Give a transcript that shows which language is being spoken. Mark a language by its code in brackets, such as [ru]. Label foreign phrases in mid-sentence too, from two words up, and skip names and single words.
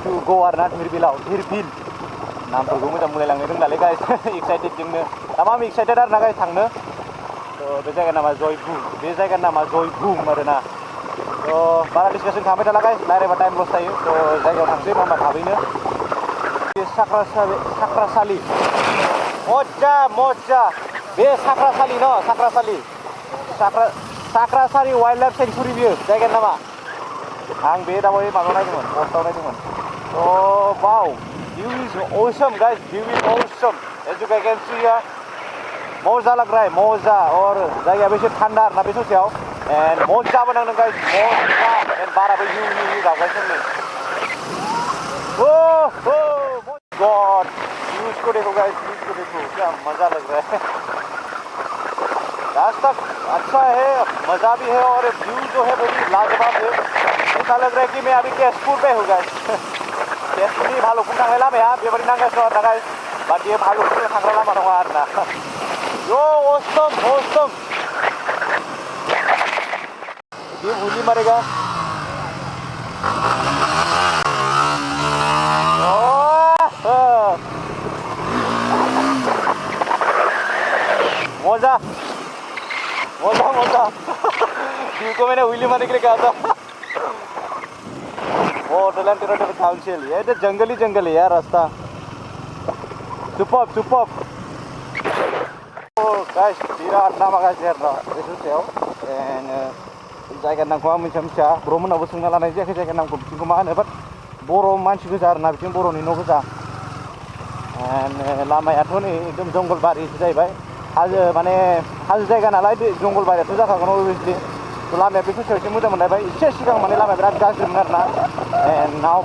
[brx] टु ग आरोना धिरबिलाव धिरबिल नामफोरखौ मोजां बुंलायलांनो रोंलालै गाइस एक्साइटेड जोंनो दामा आं एक्साइटेड आरोना गाइस थांनो थ' बे जायगानि नामा जयभु बे जायगानि नामा जयभुम आरोना थ' बारा डिसकासन खालामबाय थाला गाइस रायज्लायबा टाइम लस जायो थ' जायगायाव थांसै माबा थाबैनो साख्रासालि मजा बे साख्रासालि न साख्रासालि [en] wildlife sanctuary [brx] बियो जायगानि नामा आं बे दाबावै माबायाव नायदोंमोन पस्टआव नायदोंमन थ' वाव [en] view is awesome guys view is awesome as you guys can see here [hi] मजा लग रहा है [brx] मजा और जायगायाबो एसे थान्दा आरोना बे ससेयाव एन्ड मजाबो नांदों गाइस मजा एन्ड बाराबो हिउ गाबगासिनो [hi] गॉड व्यूज को देखो गाइस व्यूज को देखो क्या मजा लग रहा है रास्ता अच्छा है मजा भी है और व्यू जो है वो भी लाजवाब है ऐसा लग रहा है कि मैं अभी केसपुर पे हूँ गाइस [brx] केसपुरनि भालुकपुं थांनाय लामाया बेबायदि नांगासिनो आरोना गाइस बाट बेयो भालुकपुं थांग्रा लामा नङा आरोना यो [hi] awesome ये भूली मरेगा मजा व्यू को मैंने व्हीली मारने के लिए कहा था होटल एंड टेरिटरी काउंसिल ये तो जंगल है यार रास्ता [brx] सुपर गाइस बिराद नामा गाज्रि आरोना बे ससेयाव एन्ड जायगानि नामखौ आं मिथिया ब्रमोनावबो सोंना लानाय जायाखै जायगानि नामखौ बिथिंखौ मा होनो बाट बर' मानसि गोजा आरोना बिथिं बर'नि न' गोजा एन्ड लामायाथ' नै एकदम जंगलबारिसो जाहैबाय हाजो माने हाजो जायगा नालाय जंगलबारियाथ' जाखागोन अभियसलि लामाया बे ससेयाव एसे मोजां मोनलायबाय एसे सिगां माने लामाया बिराद गाज्रिमोन आरोना एन्ड नाव